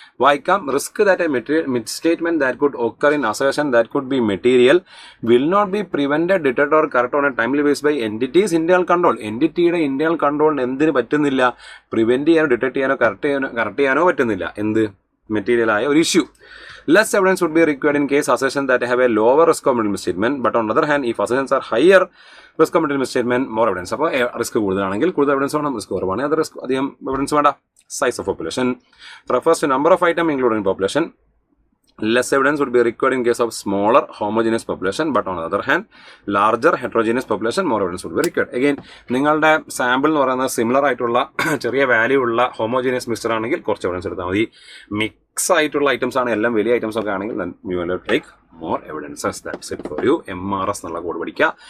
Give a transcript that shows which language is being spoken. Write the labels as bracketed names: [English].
[Malayalam] വായിക്കാം, [English] Risk that a material misstatement that could occur in assertion that could be material will not be prevented, detect or correct on a timely base by entity's internal control. [Malayalam] എൻറ്റിറ്റിയുടെ internal കൺട്രോളിന് എന്തിന് പറ്റുന്നില്ല, prevent ചെയ്യാനോ detect ചെയ്യാനോ correct ചെയ്യാനോ പറ്റുന്നില്ല. എന്ത്, മെറ്റീരിയലായ ഒരു issue. [English] Less evidence would be required in case assertions that have a lower risk of material misstatement, but on the other hand, if assertions are higher risk of material misstatement, more evidence. [Malayalam] അപ്പോൾ risk കൂടുതലാണെങ്കിൽ കൂടുതൽ evidence വേണം, risk കുറവാണെങ്കിൽ അത് risk അധികം evidence വേണ്ട. [English] Size of population refers to number of items included in population. Less evidence would be required in case of smaller homogeneous population, but on the other hand, larger heterogeneous population, more evidence would be required. [Malayalam] Again, നിങ്ങളുടെ sample എന്ന് പറയുന്നത് similar ആയിട്ടുള്ള ചെറിയ value ഉള്ള homogeneous mixture ആണെങ്കിൽ കുറച്ച് evidence എടുത്താൽ മതി. മിക്സ് ആയിട്ടുള്ള ഐറ്റംസ് ആണ്, എല്ലാം വലിയ ഐറ്റംസ് ഒക്കെ ആണെങ്കിൽ [English] you will take more evidences. That's it for you. [Malayalam] MRS എന്നുള്ള കോഡ് പഠിക്കുക.